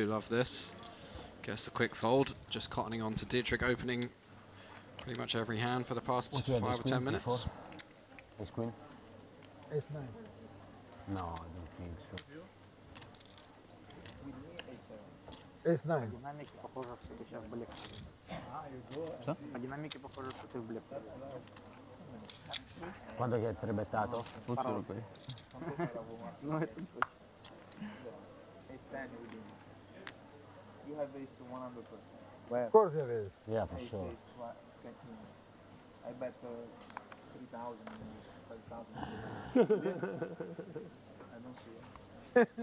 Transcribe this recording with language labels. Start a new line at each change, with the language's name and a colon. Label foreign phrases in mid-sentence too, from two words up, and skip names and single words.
English: Love this. Gets a quick fold. Just cottoning on to Dietrich opening pretty much every hand for the past 5 or 10 minutes. Ace queen? Ace 9. No, I don't think so. Ace 9.
Russian: Динамики похоже, что ты сейчас в блеф. Что? По динамике похоже, что ты в блеф.
Italian: Quando che hai trebettato? Parole. No,
English: it's Ace 10 within. You have ace 100%. Where? Of course it is. Yeah, for Ace, sure. ace, I bet 3,000, 5,000. I don't see it.